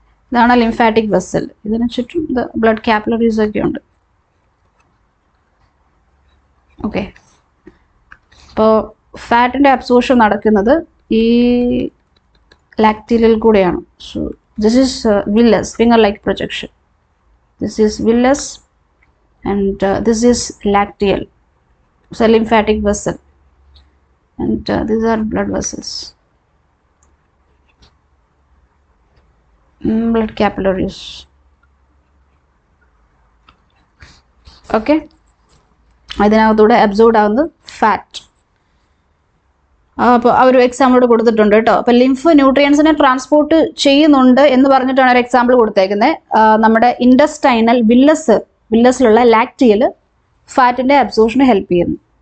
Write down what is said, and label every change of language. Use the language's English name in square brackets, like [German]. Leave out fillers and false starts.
[Malayalam] ഇതാണ് lymphatic vessel. ഇതിന് ചുറ്റും ബ്ലഡ് കാപ്പിലറീസ് ഒക്കെ ഉണ്ട്. ഓക്കെ, അപ്പോൾ ഫാറ്റിൻ്റെ അബ്സോർഷൻ നടക്കുന്നത് ഈ ലാക്ടിയലിൽ കൂടെയാണ്. [English] So this is villus, finger like projection. This is villus and this is lacteal. It's a lymphatic vessel. and these are blood vessels, blood capillaries. [Malayalam] Okay, അതിനകത്തൂടെ absorb ആവുന്നത് fat. അപ്പോൾ ആ ഒരു എക്സാമ്പിളോട് കൊടുത്തിട്ടുണ്ട് കേട്ടോ. അപ്പോൾ ലിംഫ് ന്യൂട്രിയൻസിനെ ട്രാൻസ്പോർട്ട് ചെയ്യുന്നുണ്ട് എന്ന് പറഞ്ഞിട്ടാണ് ഒരു എക്സാമ്പിൾ കൊടുത്തേക്കുന്നത്. നമ്മുടെ ഇൻഡസ്റ്റൈനൽ വില്ലസിലുള്ള ലാക്റ്റിയൽ ഫാറ്റിന്റെ അബ്സോർഷന് ഹെൽപ്പ് ചെയ്യുന്നു.